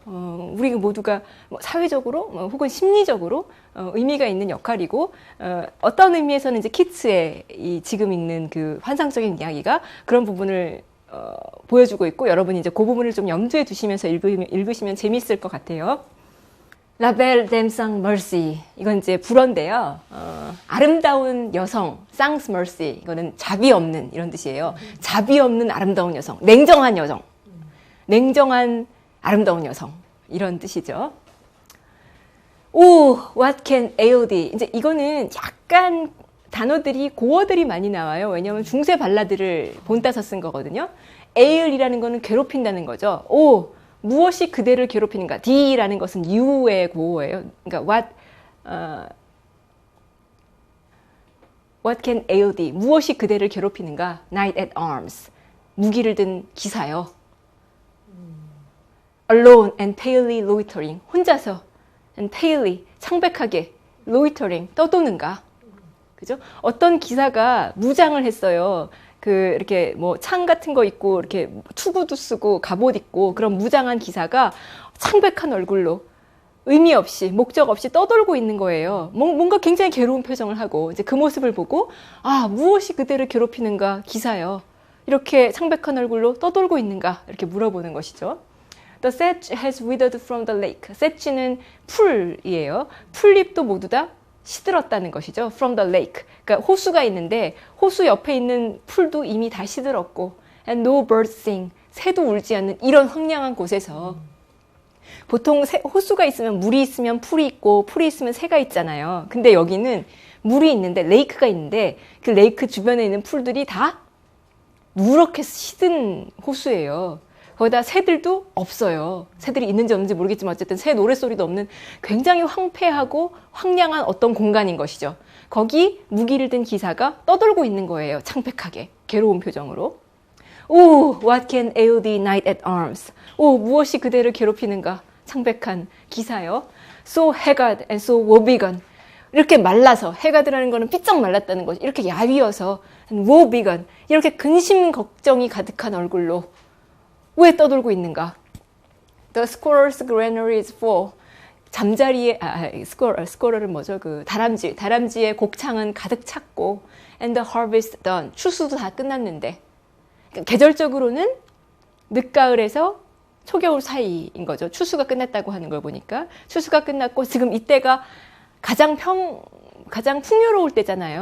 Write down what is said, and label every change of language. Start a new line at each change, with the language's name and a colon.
Korean: 우리 모두가 사회적으로 혹은 심리적으로 의미가 있는 역할이고, 어떤 의미에서는 이제 키츠의 지금 읽는 그 환상적인 이야기가 그런 부분을 보여주고 있고, 여러분이 이제 그 부분을 좀 염두에 두시면서 읽으시면 재미있을 것 같아요.
French: La Belle Dame Sans Merci, 이건 이제 불어인데요.
Korean: 아름다운 여성,
French: Sans Merci,
Korean: 이거는 자비 없는, 이런 뜻이에요. 자비 없는 아름다운 여성, 냉정한 여성, 냉정한 아름다운 여성, 이런 뜻이죠.
English: 오, what can ail thee?
Korean: 이제 이거는 약간 단어들이, 고어들이 많이 나와요. 왜냐하면 중세 발라드를 본따서 쓴 거거든요. ail이라는 거는 괴롭힌다는 거죠. 오, 무엇이 그대를 괴롭히는가? D라는 것은 you의 고어예요.
English: 그러니까 what can ail thee?
Korean: 무엇이 그대를 괴롭히는가?
English: Knight at arms,
Korean: 무기를 든 기사요.
English: Alone and palely loitering,
Korean: 혼자서,
English: and palely,
Korean: 창백하게,
English: loitering,
Korean: 떠도는가? 그죠? 어떤 기사가 무장을 했어요. 이렇게 뭐 창 같은 거 있고, 이렇게 투구도 쓰고, 갑옷 입고, 그런 무장한 기사가 창백한 얼굴로 의미 없이, 목적 없이 떠돌고 있는 거예요. 뭔가 굉장히 괴로운 표정을 하고, 이제 그 모습을 보고, 아, 무엇이 그대를 괴롭히는가, 기사요. 이렇게 창백한 얼굴로 떠돌고 있는가, 이렇게 물어보는 것이죠.
English: The sedge has withered from the lake.
Korean: sedge는 풀이에요. 풀잎도 모두 다 시들었다는 것이죠.
English: From the lake.
Korean: 그러니까 호수가 있는데 호수 옆에 있는 풀도 이미 다 시들었고,
English: and no birds sing.
Korean: 새도 울지 않는 이런 황량한 곳에서, 보통 호수가 있으면 물이 있으면 풀이 있고, 풀이 있으면 새가 있잖아요. 근데 여기는 물이 있는데, 레이크가 있는데, 그 레이크 주변에 있는 풀들이 다 누렇게 시든 호수예요. 거기다 새들도 없어요. 새들이 있는지 없는지 모르겠지만 어쨌든 새 노랫소리도 없는 굉장히 황폐하고 황량한 어떤 공간인 것이죠. 거기 무기를 든 기사가 떠돌고 있는 거예요. 창백하게, 괴로운 표정으로.
English: 오, what can ail thee, knight at arms?
Korean: 오, 무엇이 그대를 괴롭히는가? 창백한 기사요.
English: So haggard and so woebegone.
Korean: 이렇게 말라서, 해가드라는 거는 삐쩍 말랐다는 거죠. 이렇게 야위어서, woebegone, 이렇게 근심 걱정이 가득한 얼굴로 왜 떠돌고 있는가?
English: The squirrel's granary is full.
Korean: 잠자리에, squirrel은 뭐죠? 다람쥐의 곡창은 가득 찼고,
English: and the harvest done.
Korean: 추수도 다 끝났는데. 계절적으로는 늦가을에서 초겨울 사이인 거죠. 추수가 끝났다고 하는 걸 보니까. 추수가 끝났고, 지금 이때가 가장 풍요로울 때잖아요.